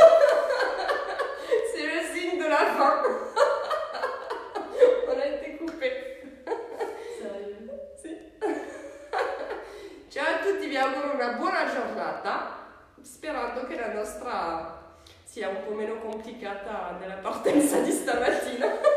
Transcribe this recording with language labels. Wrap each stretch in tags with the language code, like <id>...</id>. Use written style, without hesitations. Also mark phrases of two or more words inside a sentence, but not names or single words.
<fr>C'est le signe de la fin. On a été coupé. Sérieux?</fr> <it>Sì. Ciao a tutti, vi auguro una buona giornata, sperando che la nostra sia un po' meno complicata della partenza di stamattina.</it>